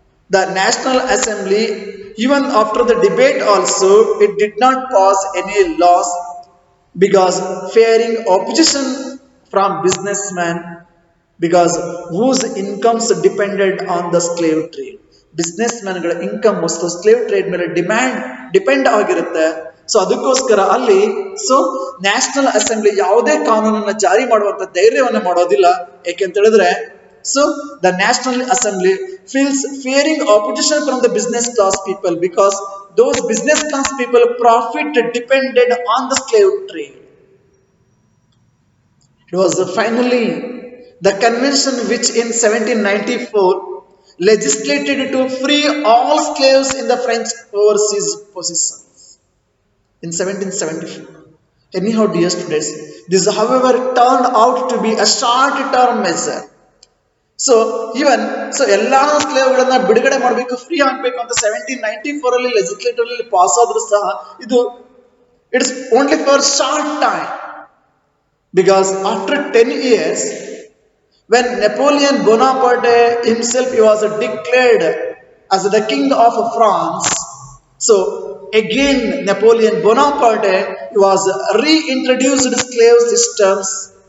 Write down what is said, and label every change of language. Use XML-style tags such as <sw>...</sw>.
<en>The National Assembly, even after the debate also, it did not pass any laws because fearing opposition from businessmen, because whose incomes depended on the slave trade.</en> <kn>Business ಮ್ಯಾನ್ಗಳ income ವಸ್ತು slave trade ಮೇಲೆ depend ಆಗಿರುತ್ತೆ. So ಅದಕ್ಕೋಸ್ಕರ ಅಲ್ಲಿ so national assembly ಯಾವುದೇ ಕಾನೂನನ್ನ ಜಾರಿ ಮಾಡುವಂತ ಧೈರ್ಯವನ್ನ ಮಾಡೋದಿಲ್ಲ. ಯಾಕೆಂತ ಹೇಳಿದ್ರೆ</kn> <en>So the national assembly feels fearing opposition from the business class people because those business class people profit depended on the slave trade. It was finally the convention which in 1794 legislated to free all slaves in the French overseas possessions in 1774. Anyhow, dear students, this however turned out to be a short-term measure.</en> <kn>So even so ಎಲ್ಲಾ ಸ್ಲೇವ್ಗಳನ್ನ ಬಿಡುಗಡೆ ಮಾಡಬೇಕು, free ಆಗಬೇಕು ಅಂತ 1794 ಅಲ್ಲಿ legislative ಅಲ್ಲಿ pass ಆದ್ರೂ ಸಹ ಇದು</kn> <en>It's only for short time. Because after 10 years, when Napoleon Bonaparte himself he was declared as the king of France, so again Napoleon Bonaparte was reintroduced slave systems.</en>